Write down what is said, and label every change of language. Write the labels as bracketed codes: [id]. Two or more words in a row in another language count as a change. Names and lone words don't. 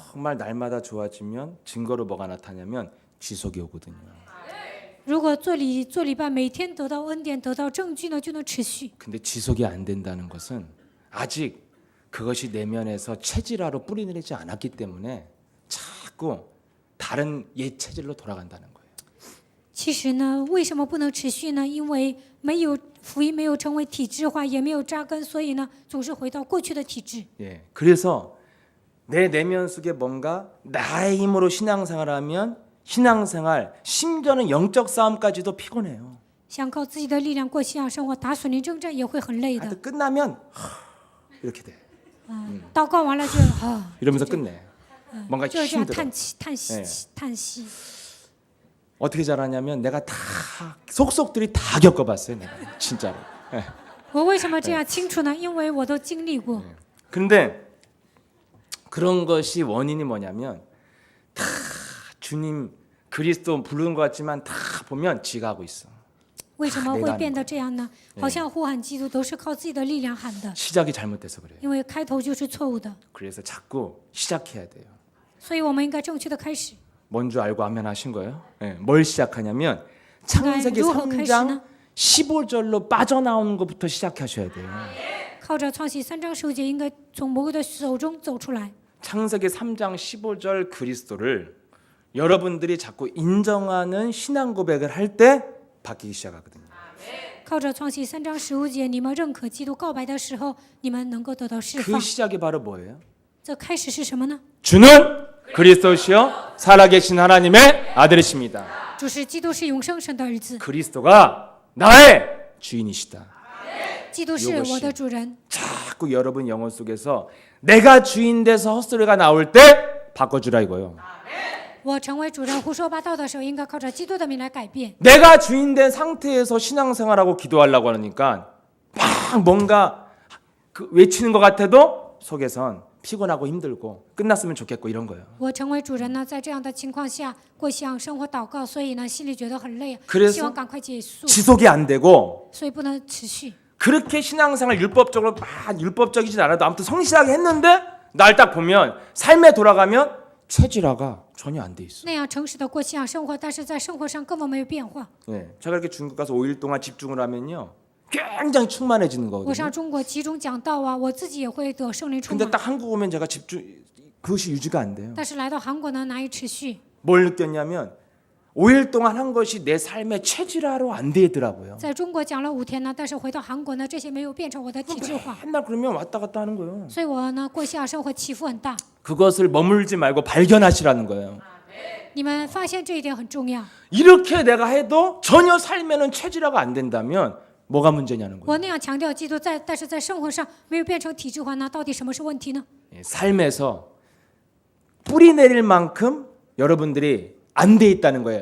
[ko] 정말 날마다 좋아지면 증거로 뭐가 나타나냐면 지속이 오거든요. [zh] 如果做礼拜，每天得到恩典，得到证据呢，就能持续。 [ko] 근데 지속이 안 된다는 것은 아직 그것이 내면에서 체질화로 뿌리내리지 않았기 때문에 자꾸 다른 옛 체질로 돌아간다는 거예요. [zh] 其实呢，为什么不能持续呢？因为没有福音没有成为体制化，也没有扎根，所以呢，总是回到过去的体制。 [ko] 예, 그래서 내 내면 속에 뭔가 나의 힘으로 신앙생활하면 신앙생활, 심지어는 영적 싸움까지도 피곤해요. [zh] 想靠自己的力量过信仰生活，打属灵征战也会很累的。 [ko] 하여튼 끝나면 이렇게 돼. [zh] 祷告完了就 [ko] 이러면서 끝내. 뭔가 [zh] 就是这样 [ko] 힘들어. [zh] 叹气、叹息、叹息。 [ko] 어떻게 잘하냐면 내가 다 속속들이 다 겪어봤어요. 내가 진짜로. 예. [zh] 我为什么这样清楚呢？因为我都经历过。 [ko] 근데 그런 것이 원인이 뭐냐면 다 주님 그리스도 부르는 것 같지만 다 보면 지가 하고 있어. [zh] 为什么会变得这样呢？好像呼喊基督都是靠自己的力量喊的， [ko] 시작이 잘못돼서 그래요. [zh] 因为开头就是错误的， [ko] 그래서 자꾸 시작해야 돼요. [zh] 所以我们应该正确的开始。 [ko] 뭔 줄 알고 아멘 하신 거예요? 예, 뭘 시작하냐면 창세기 그러니까 3장 15절로 빠져나오는 것부터 시작하셔야 돼요. [zh] 靠着创世3章15节，应该从魔鬼的手中走出来。 [ko] 창세기 3장 15절 그리스도를 여러분들이 자꾸 인정하는 신앙 고백을 할 때 바뀌기 시작하거든요. [zh] 靠着创世3章15节，你们认可基督告白的时候，你们能够得到释 [ko] 그 [zh] 放。 [ko] 시작이 바로 뭐예요? [zh] 这开始是什么呢？ [ko] 주는 그리스도시요 살아계신 하나님의 아들이십니다. [zh] 主是基督是永生神的儿子， [ko] 그리스도가 나의 주인이시다. [zh] 基督是我的主人。 [ko] 자꾸 여러분 영혼 속에서 내가 주인 돼서 헛소리가 나올 때 바꿔주라 이거요. [zh] 我成为主人胡说八道的时候，应该靠着基督的名来改变。 [ko] 내가 주인 된 상태에서 신앙생활하고 기도하려고 하니까 막 뭔가 그 외치는 것 같아도 속에선 피곤하고 힘들고 끝났으면 좋겠고 이런 거예요. [zh] 我成为主人呢，在这样的情况下过信仰生活、祷告，所以呢，心里觉得很累， [ko] 그래서 [zh] 希望赶快结束， [ko] 지속이 안 되고 [zh] 所以不能持续。 [ko] 그렇게 신앙생활 율법적으로 막 율법적이진 않아도 아무튼 성실하게 했는데 날 딱 보면 삶에 돌아가면 체질화가 전혀 안 돼 있어. [zh] 那样诚实的过信仰生活，但是在生活上根本没有变化。 [ko] 네, 제가 이렇게 중국 가서 5일 동안 집중을 하면요, 굉장히 충만해지는 [zh] 我 [ko] 거거든요. [zh] 上中国集中讲道啊，我自己也会得圣灵充 [ko] 근데 [zh] 满。 [ko] 딱 한국 오면 제가 집중 그것이 유지가 안 돼요. [zh] 但是来到韩国呢，难以持续。 [ko] 뭘 느꼈냐면 5일 동안 한 것이 내 삶의 체질화로 안 되더라고요. [zh] 在中国讲了5天呢，但是回到韩国呢，这些没有变成我的体制化， [ko] 맨날 그러면 왔다 갔다 하는 거예요. [zh] 所以我呢过信仰生活起伏很大。 [ko] 그것을 머물지 말고 발견하시라는 거예요. [zh] 你们发现这一点很重要。 [ko] 이렇게 내가 해도 전혀 삶에는 체질화가 안 된다면 뭐가 문제냐는 거예요. [zh] 我那样强调基督在，但是在生活上没有变成体制化，那到底什么是问题呢？ [ko] 예, 삶에서 뿌리 내릴 만큼 여러분들이 안 돼 있다는 거예요.